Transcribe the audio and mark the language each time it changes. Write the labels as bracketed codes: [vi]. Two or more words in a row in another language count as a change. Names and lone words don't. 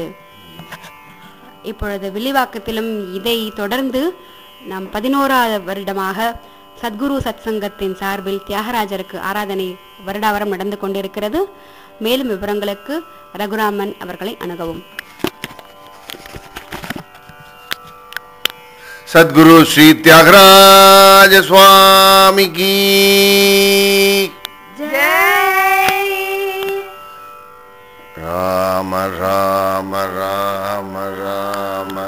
[ta] இப்பொழுது வில்லிவாக்கத்திலும் இதை தொடர்ந்து நாம் 11வது வருடமாக சத்குரு சத்சங்கத்தின் சார்பில் தியாகராஜருக்கு ஆராதனை வருடாவரம் நடந்து கொண்டிருக்கிறது. மேலும் விவரங்களுக்கு ரகுராமன் அவர்களை அணுகவும். [hi] सद्गुरु श्री त्यागराज स्वामी की जय। राम राम राम राम